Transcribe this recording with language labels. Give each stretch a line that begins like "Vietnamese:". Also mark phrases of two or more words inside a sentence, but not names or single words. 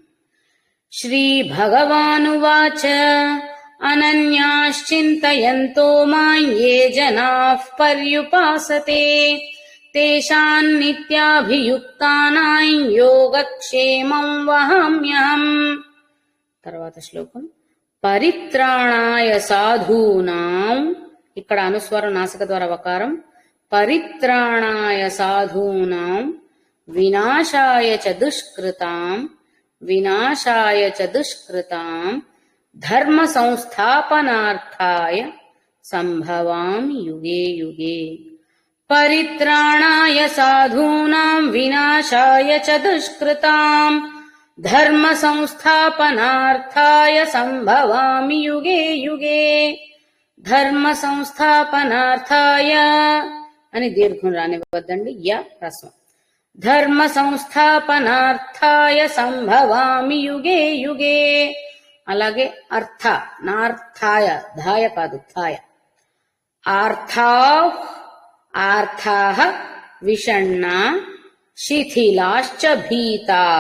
Sanskrit: శ్రీభగవానువాచ అనన్యాశ్చింతయంతో మాం ఏ జనాః పర్యుపాసతే తేషాం నిత్యాభియుక్తానాం యోగక్షేమం వహామ్యహం.
Telugu: తర్వాత శ్లోకం.
Sanskrit: పరిత్రాణాయ సాధూనాం,
Telugu: ఇక్కడ అనుస్వరం నాసిక ద్వారా వకారం.
Sanskrit: పరిత్రాణాయ సాధూనాం వినాశాయ చ దుష్కృతాం వినాశాయ చ దుష్కృతాం ధర్మ సంస్థాపనార్థాయ సంభవామి యుగే యుగే. పరిత్రాణాయ సాధూనాం వినాశాయ చ దుష్కృతాం ధర్మ సంస్థాపనార్థాయ సంభవామి యుగే యుగే. ధర్మ సంస్థాపనార్థాయ
Telugu: అని దీర్ఘం రానివ్వద్దండి, య హ్రస్వం.
Sanskrit: ధర్మ సంస్థాపనార్థాయ సంభవామి యుగే యుగే.
Telugu: అలాగే అర్థ, నార్థాయ, ధాయ కాదు థాయ.
Sanskrit: ఆర్థాః విషణ్ణా శిథిలాశ్చ భీతాః.